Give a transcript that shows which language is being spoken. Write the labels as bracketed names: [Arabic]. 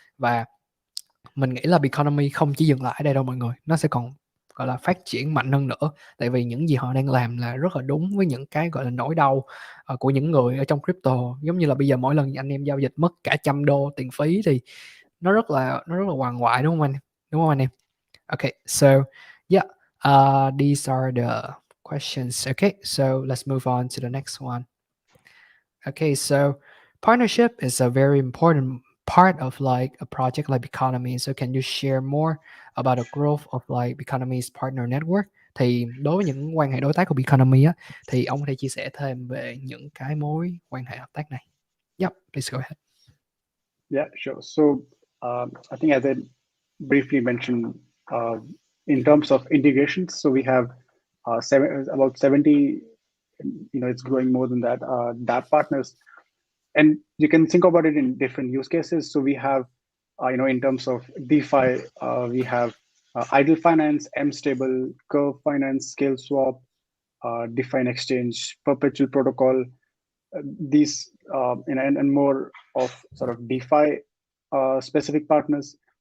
[Vietnamese] Và mình nghĩ là Biconomy không chỉ dừng lại ở đây đâu mọi người, nó sẽ còn gọi là phát triển mạnh hơn nữa. Tại vì những gì họ đang làm là rất là đúng với những cái gọi là nỗi đau của những người ở trong crypto. Giống như là bây giờ mỗi lần anh em giao dịch mất cả $100 tiền phí thì nó rất là hoàng hoại, đúng không anh? Đúng không anh em? [English] Okay, so yeah, these are the questions. Okay, so let's move on to the next one. Okay, so partnership is a very important part of like a project like Biconomy. So can you share more about the growth of like Biconomy's partner network? [Vietnamese] Thì đối với những quan hệ đối tác của Biconomy á, thì ông có thể chia sẻ thêm về những cái mối quan hệ hợp tác này. [English] Yep, please go ahead. Yeah, sure. So I think as I briefly mentioned, in terms of integrations, so we have about 70, it's growing more than that, dApp partners. And you can think about it in different use cases. So we have, in terms of DeFi, we have idle finance, mstable, curve finance, scale swap, define exchange, perpetual protocol, these and more of sort of DeFi specific partners.